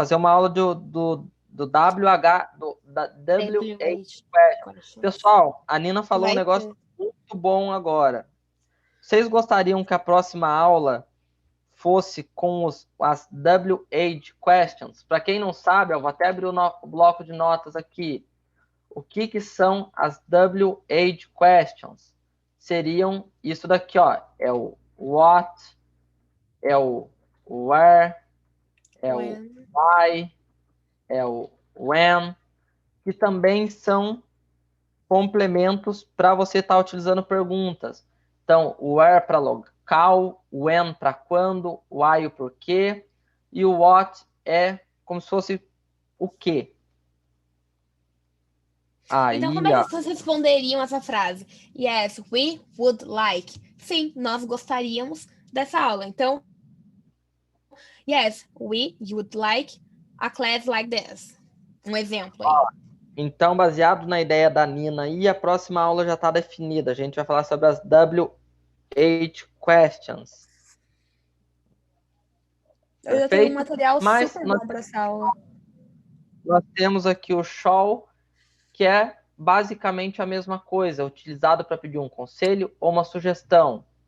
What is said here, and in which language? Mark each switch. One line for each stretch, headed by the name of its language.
Portuguese: Fazer uma aula do WH, da WH question. Pessoal, a Nina falou um negócio muito bom agora. Vocês gostariam que a próxima aula fosse com as WH questions? Para quem não sabe, eu vou até abrir o bloco de notas aqui. O que são as WH questions? Seriam isso daqui, ó. É o what, é o where, é o why, é o when, que também são complementos para você estar utilizando perguntas. Então, o where para local, o when para quando, o why o porquê, e o what é como se fosse o quê. Aí, então, como é que vocês responderiam essa frase?
English: Yes, we would like.
Portuguese: Sim, nós gostaríamos dessa aula.
English: Então, yes, we would like a class like this.
Portuguese: Um exemplo aí. Então, baseado na ideia da Nina aí, a próxima aula já está definida. A gente vai falar sobre as WH questions. Eu já tenho um material super bom para essa aula. Nós temos aqui o shall, que é basicamente a mesma coisa, utilizado para pedir um conselho ou uma sugestão.